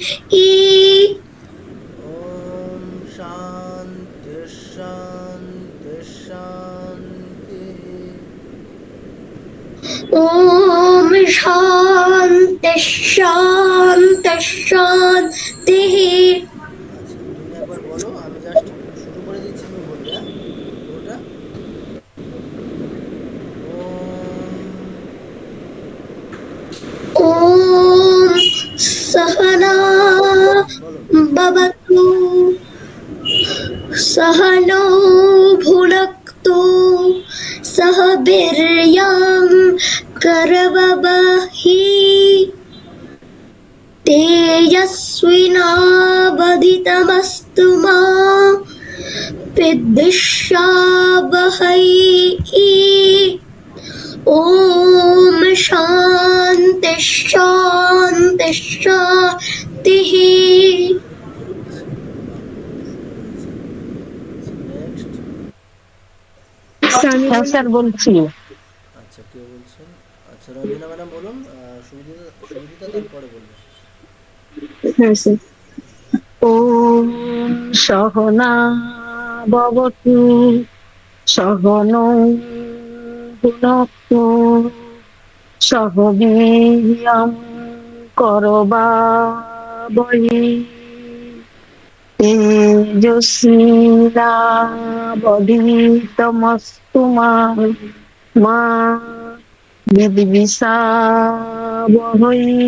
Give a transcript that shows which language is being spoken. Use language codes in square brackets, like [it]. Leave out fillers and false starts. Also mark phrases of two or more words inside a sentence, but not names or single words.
[sa] ॐ शान्ति शान्ति शान्तिः। ॐ शान्ति शान्ति शान्तिः। [bn] আচ্ছা তুমি একবার বলো, আমি জাস্ট শুরু করে দিচ্ছি, তুমি বলবে, হ্যাঁ? পুরোটা বলো। [sa] ॐ सहना [bn] বলো। [sa] भवतु सहनौ भुनक्तु सह वीर्यं करवावहै तेजस्विनावधितमस्तु मा विद्विषावहै ॐ शान्ति शान्ति शान्तिः। [bn] নেক্সট। হ্যাঁ স্যার বলছি। আচ্ছা কে বলছেন? আচ্ছা রঞ্জনা ম্যাডাম বলুন, সুবিদিতা সুবিদিতা তারপরে বলবে। হ্যাঁ স্যার। [sa] ওম সহনা ভবতু সহনৌ ভুনক্তু সহ বীর্যং করবাবহৈ তেজস্বিনাবধীতমস্তু মা বিদ্বিষাবহৈ।